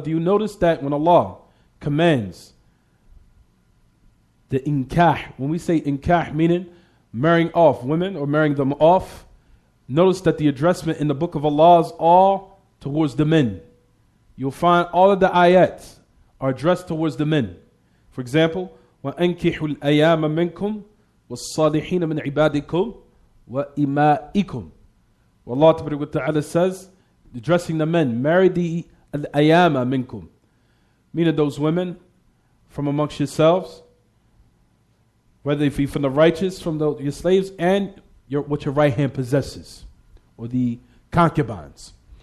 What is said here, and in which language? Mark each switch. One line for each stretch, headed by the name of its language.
English: Do you notice that when Allah commands the inkah, when we say inkah, meaning marrying off women or marrying them off, notice that the addressment in the book of Allah is all towards the men. You'll find all of the ayats are addressed towards the men. For example,
Arabic: وَأَنْكِحُوا الْأَيَامَ مِنْكُمْ وَالصَّالِحِينَ مِنْ عِبَادِكُمْ وَإِمَائِكُمْ.
English: Allah Ta'ala says, addressing the men, marry the al-ayama minkum, meaning those women from amongst yourselves, whether it be from the righteous, from your slaves, and what your right hand possesses, or the concubines.